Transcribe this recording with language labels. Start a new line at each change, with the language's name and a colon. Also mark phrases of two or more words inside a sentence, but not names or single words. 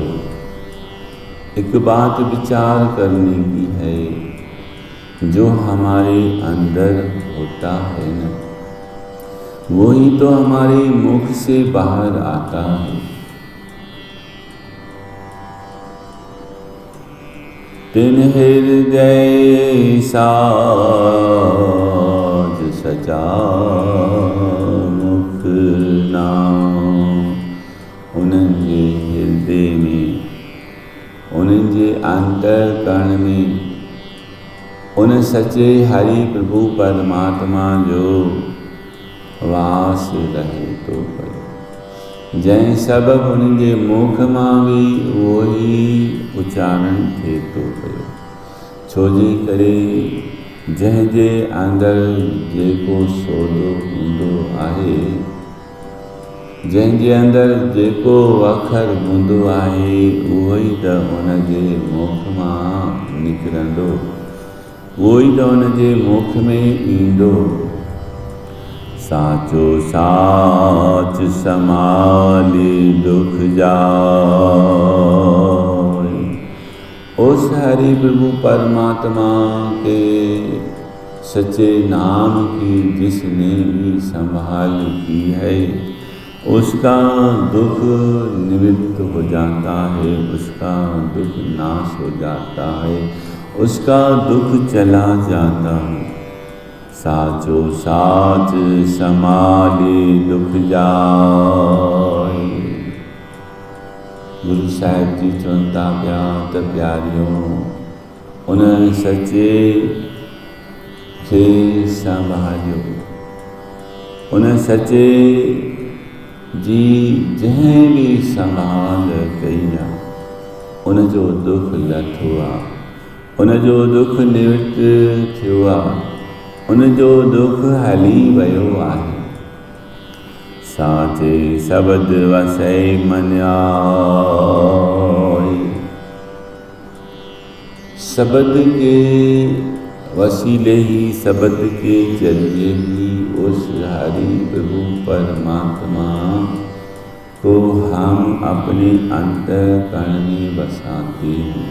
Hindi: एक बात विचार करने की है, जो हमारे अंदर होता है ना, वही तो हमारे मुख से बाहर आता है।
Punjabi: ਤਿਨ ਹਿਰਦੇ ਸਾਜ ਸਜਾ ਮੁਖਨਾ।
Sindhi: उन्हनि जे हृदय में, उन्हनि जे अंतरकरण में उन सच्चे हरि प्रभु परमात्मा जो वास रहे तो पए। जंहिं सबब उन्हनि जे मुख मां बि उहो ई उच्चारण थिए थो पियो। छोजे करे जंहिंजे अंदरि जेको सौदो हूंदो आहे, जंहिंजे अंदरि जेको अखर हूंदो आहे, उहो ई त उनजे मुख मां निकिरंदो, उहो ई त उनजे मुख में ईंदो।
Punjabi: ਸਾਚੋ ਸਾਚ ਸਮਾਲੀ ਦੁਖ ਜਾਏ।
Hindi: उस हरि प्रभु परमात्मा के सच्चे नाम की जिसने भी संभाल की है, उसका दुख निवृत्त हो जाता है, उसका दुख नाश हो जाता है, उसका दुख चला जाता है।
Punjabi: ਸਾਚੋ ਸਾਚ ਸਮਾਲੇ ਦੁਖ ਜਾਏ।
Sindhi: गुरु साहिब जी चवनि था पिया त प्यारियों, उन सचे खे संभालियो, उन सचे जी जंहिं बि संभाल कई आहे, उनजो दुख लथो आहे, उनजो दुख निवृत्त थियो आहे, उनजो दुख हली वियो आहे।
Punjabi: ਸਾਚੇ ਸ਼ਬਦ ਵਸੈ ਮਨ੍ਯਾਯ।
Hindi: शब्द के वसीले ही, शब्द के जरिए ही उस हरि प्रभु परमात्मा को हम अपने अंतःकरण में बसाते हैं।